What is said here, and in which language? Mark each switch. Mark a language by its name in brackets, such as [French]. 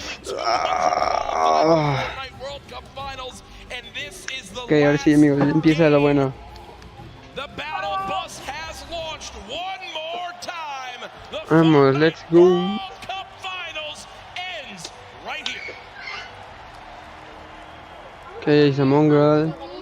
[English] Only 2 Fortnite World Cup Finals, and this is the [Spanish] Ok, ahora sí, amigo, ya empieza lo bueno. [English] The battle bus has launched one more time. The Vamos, let's go. World Cup Finals ends right here. Ok, it's Among Us.